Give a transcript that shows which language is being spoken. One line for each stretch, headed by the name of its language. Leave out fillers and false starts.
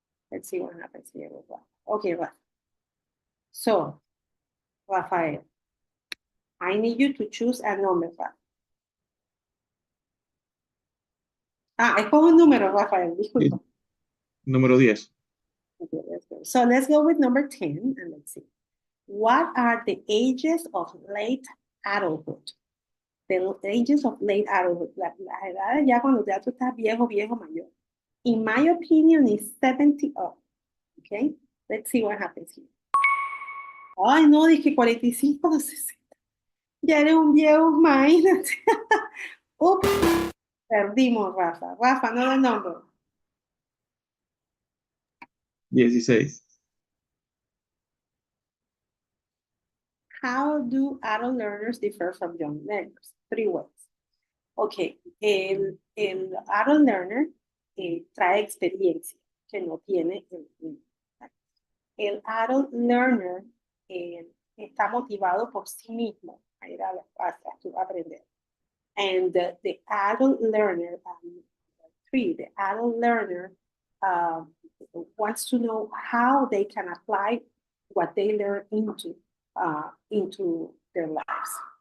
English: Let's see what happens here with Rafa. Okay, Rafa. So, Rafael, I need you to choose a number, Rafa.
Spanish: Escoge un número, Rafael, disculpa. Número 10.
English: Okay, let's go. So let's go with number 10 and let's see. What are the ages of late adulthood? The ages of late adulthood.
Spanish: La edad ya cuando ya tú estás viejo, mayor.
English: In my opinion, is 70 up. Okay, let's see what happens here.
Spanish: Ay, no, dije 45 o 60. Ya eres un viejo, imagínate. Ups, perdimos, Rafa. Rafa,
English: another number.
Spanish: 16.
English: How do adult learners differ from young learners? 3 ways.
Spanish: Ok, el adult learner trae experiencia que no tiene el niño. El adult learner está motivado por sí mismo a ir a aprender.
English: And the adult learner, the adult learner wants to know how they can apply what they learn into their lives.